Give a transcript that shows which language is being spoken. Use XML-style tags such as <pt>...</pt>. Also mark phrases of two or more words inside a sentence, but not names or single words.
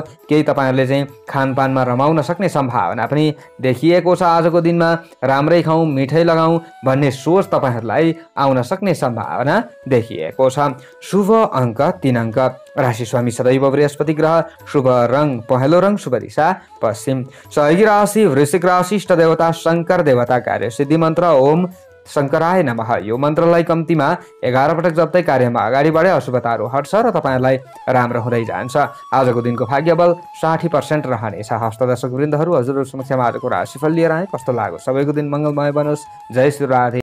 <ne>केही तपाईहरूले चाहिँ खानपानमा रमाउन सक्ने सम्भावना पनि देखिएको छ। आजको दिनमा राम्रै खाउँ मिठै लगाउँ भन्ने सोच तपाईँहरूलाई आउन सक्ने सम्भावना देखिएको छ। शुभ अङ्क 3 अङ्क, राशि स्वामी सदैव बृहस्पति ग्रह, शुभ रङ पहेँलो रङ, शुभ दिशा पश्चिम। सहयोगी राशि वृश्चिक राशि, इष्ट देवता शङ्कर देवता, कार्य सिद्धि मन्त्र</ne> <sa>ओम शङ्कराय नमः।</sa> <ne>यो मन्त्रलाई कम्तीमा 11 पटक जप्दै कार्यमा अगाडि बढे अशुभताहरू हट्छ र तपाईँलाई राम्रो हुँदै जान्छ। आजको दिनको भाग्यबल 60% रहनेछ। हस्त दर्शक वृन्दहरू, हजुरहरू समक्षमा आजको राशिफल लिएर आए। कस्तो लाग्यो? सबैको दिन मङ्गलमय बनोस्। जय श्री राधे।</ne>